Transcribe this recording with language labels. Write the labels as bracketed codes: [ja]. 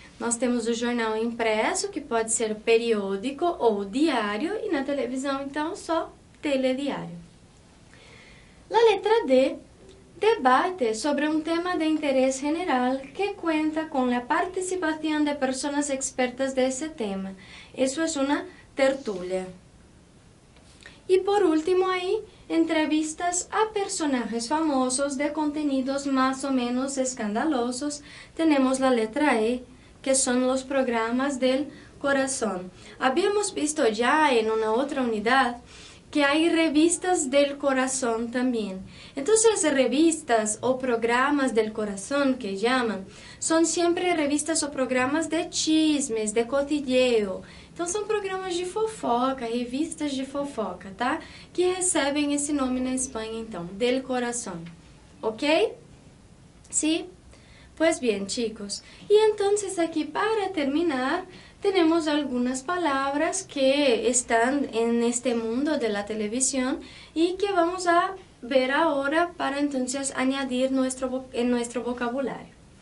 [pt] Nós temos o jornal impresso, que pode ser periódico ou diário, e na televisão então só telediário. [es] La letra D. Debate sobre un tema de interés general que cuenta con la participación de personas expertas de ese tema. Eso es una tertulia. Y por último ahí, entrevistas a personajes famosos de contenidos más o menos escandalosos. Tenemos la letra E, que son los programas del corazón. Habíamos visto ya en una otra unidad que hay revistas del corazón también. Entonces, revistas o programas del corazón que llaman, son siempre revistas o programas de chismes, de cotilleo. [pt] Então, são programas de fofoca, revistas de fofoca, tá? Que recebem esse nome na Espanha, então, [es] del corazón. ¿Ok? ¿Sí? Pues bien, chicos. Y entonces aquí, para terminar, tenemos algunas palabras que están en este mundo de la televisión y que vamos a ver ahora para entonces añadir en nuestro vocabulario.